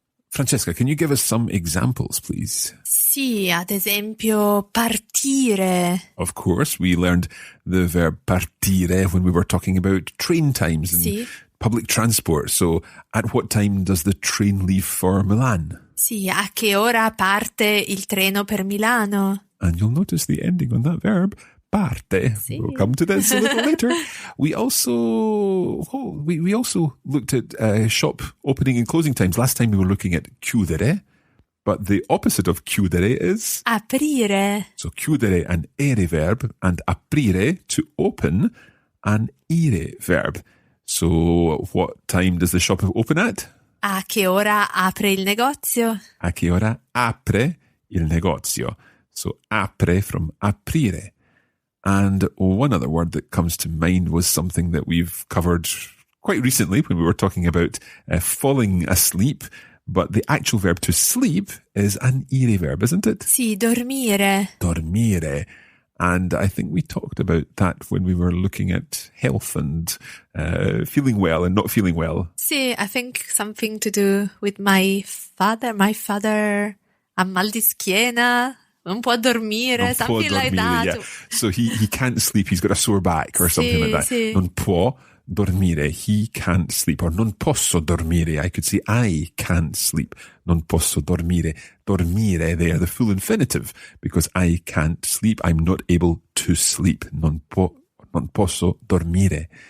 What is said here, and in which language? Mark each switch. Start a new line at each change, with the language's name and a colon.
English: Francesca, can you give us some examples, please?
Italian: Sì, ad esempio, partire.
English: Of course, we learned the verb partire when we were talking about train times and public transport. So, at what time does the train leave for Milan?
Italian: Sì, a che ora parte il treno per Milano?
English: And you'll notice the ending on that verb, parte.
Italian: Sì.
English: We'll come to this a little later. We also looked at shop opening and closing times. Last time we were looking at chiudere, but the opposite of chiudere is
Italian: aprire.
English: So chiudere, an ere verb, and aprire, to open, an ire verb. So what time does the shop open at?
Italian: A che ora apre il negozio? A che ora apre il negozio?
English: So apre from aprire. And one other word that comes to mind was something that we've covered quite recently when we were talking about falling asleep. But the actual verb to sleep is an IRE verb, isn't it?
Italian: Sì, dormire. Dormire.
English: And I think we talked about that when we were looking at health and feeling well and not feeling well. Sì, I think something to do with my father. My father
Italian: ha mal di schiena. Non può dormire,
English: something like that. Yeah. So he can't sleep. He's got a sore back or something like that.
Italian: Sì. Non può dormire.
English: He can't sleep. Or
Italian: non posso dormire.
English: I could say I can't sleep.
Italian: Non posso dormire.
English: Dormire, they are the full infinitive because I can't sleep. I'm not able to sleep.
Italian: Non posso dormire.